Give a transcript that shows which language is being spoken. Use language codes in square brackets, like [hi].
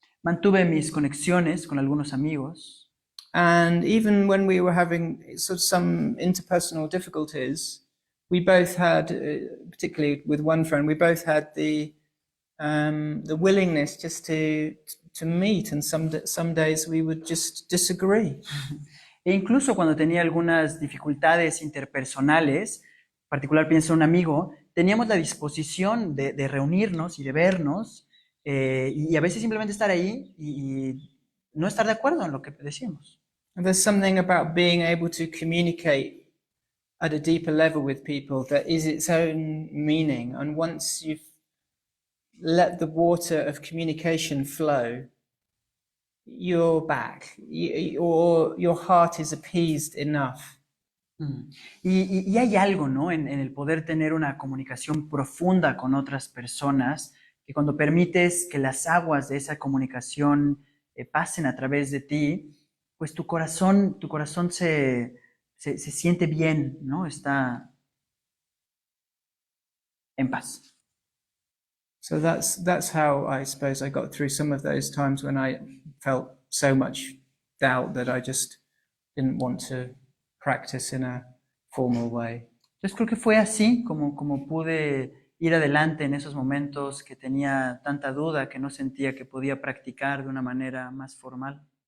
[es] Mantuve mis conexiones con algunos amigos. [en] And even when we were having sort of some interpersonal difficulties, we both had, particularly with one friend, we both had the willingness just to meet, and some days we would just disagree. [es] E incluso cuando tenía algunas dificultades interpersonales, en particular pienso en un amigo, teníamos la disposición de reunirnos y de vernos, y a veces simplemente estar ahí y no estar de acuerdo en lo que decíamos. [en] And there's something about being able to communicate at a deeper level with people that is its own meaning. And once you've let the water of communication flow, you're back, or your heart is appeased enough [es] Mm. Y hay algo, ¿no? En el poder tener una comunicación profunda con otras personas, que cuando permites que las aguas de esa comunicación pasen a través de ti, pues tu corazón se siente bien, ¿no? Está en paz. [en] So that's how I suppose I got through some of those times when I felt so much doubt that I just didn't want to practice in a formal way. [es] Entonces creo que fue así como pude ir adelante en esos momentos que tenía tanta duda, que no sentía que podía practicar de una manera más formal.